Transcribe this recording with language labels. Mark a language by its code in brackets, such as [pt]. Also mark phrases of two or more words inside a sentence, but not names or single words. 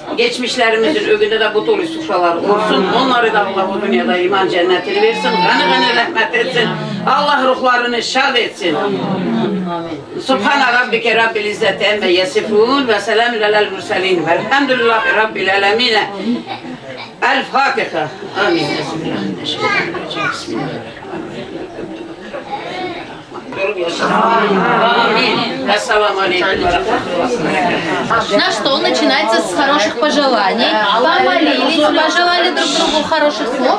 [tr] Geçmişlerimizin önünde de bu dolu sofralar olsun. Onları da Allah bu dünyada iman cennetini versin. Gani rahmet etsin. Allah ruhlarını şad etsin. [ar] سبحان ربك رب العزة عما يصفون وسلام على المرسلين. والحمد لله رب العالمين. [tr] El Fatiha. Amin. [ru] Наш стол начинается с хороших пожеланий. Помолились, пожелали друг другу хороших слов.